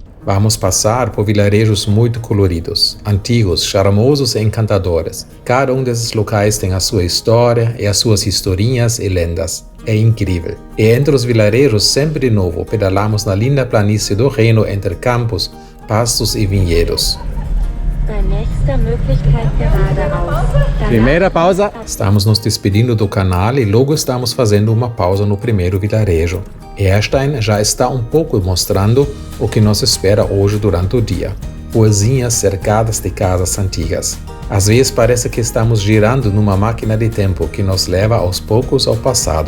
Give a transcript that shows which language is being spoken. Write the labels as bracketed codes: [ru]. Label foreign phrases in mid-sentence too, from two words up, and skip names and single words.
[pt] Vamos passar por vilarejos muito coloridos, antigos, charmosos e encantadores. Cada um desses locais tem a sua história e as suas historinhas e lendas. É incrível. E entre os vilarejos, sempre de novo, pedalamos na linda planície do Reno entre campos, pastos e vinhedos. [de] Bei nächster Möglichkeit geradeaus. [pt] Primeira pausa. Estamos nos despedindo do canal e logo estamos fazendo uma pausa no primeiro vilarejo. Erstein já está um pouco mostrando o que nos espera hoje durante o dia. Ruazinhas cercadas de casas antigas. Às vezes parece que estamos girando numa máquina de tempo que nos leva aos poucos ao passado.